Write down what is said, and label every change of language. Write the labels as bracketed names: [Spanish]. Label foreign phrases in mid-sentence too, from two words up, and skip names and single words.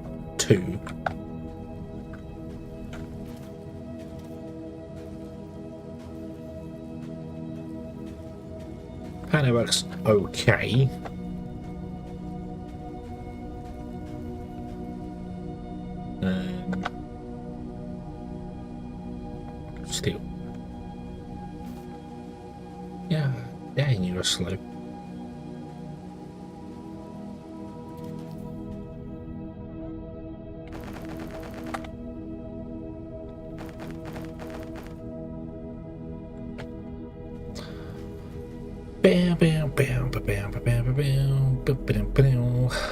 [English] 2. Panel works okay. Steel. Yeah, dang, you are slow. Bam, bam, bam, bam, bam, bam, bam, bam, bam, bam, bam.